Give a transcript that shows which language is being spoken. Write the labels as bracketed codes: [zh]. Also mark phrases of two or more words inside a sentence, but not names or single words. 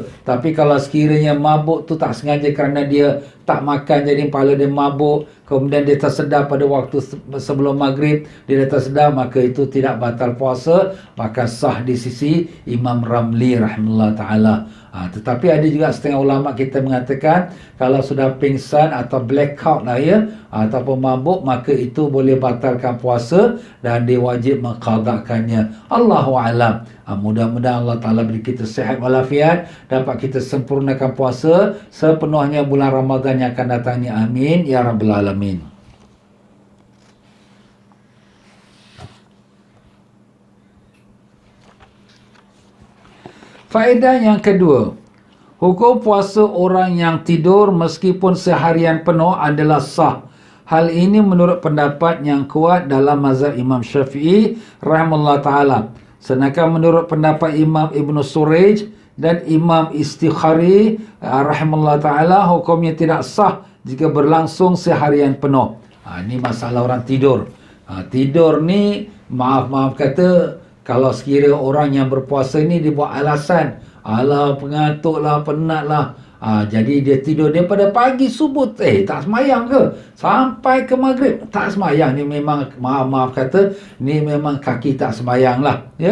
[ms] Tapi kalau sekiranya mabuk tu tak sengaja kerana dia tak makan jadi kepala dia mabuk, kemudian dia tersedar pada waktu sebelum maghrib, dia dah tersedar, maka itu tidak batal puasa, maka sah di sisi Imam Ramli [ar] رحمه الله تعالى. [ms] Tetapi ada juga setengah ulama kita mengatakan kalau sudah pingsan atau blackout lah ya, ataupun mabuk, maka itu boleh batalkan puasa dan dia wajib mengqadakannya. [ar] الله أعلم. [ms] Mudah-mudahan Allah Ta'ala beri kita sihat walafiat, dapat kita sempurnakan puasa sepenuhnya bulan Ramadan yang akan datangnya. [ar] آمين يا رب العالمين. [ms] Faedah yang kedua, hukum puasa orang yang tidur meskipun seharian penuh adalah sah. Hal ini menurut pendapat yang kuat dalam mazhab Imam Syafi'i [ar] رحمه الله تعالى. [ms] Sedangkan menurut pendapat Imam Ibn Suraj dan Imam Istikhari [ar] رحمه الله تعالى, [ms] hukumnya tidak sah jika berlangsung seharian penuh. Ini masalah orang tidur. Tidur ni, maaf kata, kalau sekira orang yang berpuasa ni dia buat alasan, alah pengantuk lah, penat lah, jadi dia tidur daripada pagi subuh tak semayang ke sampai ke maghrib tak semayang, ni memang maaf kata, ni memang kaki tak semayang lah ya.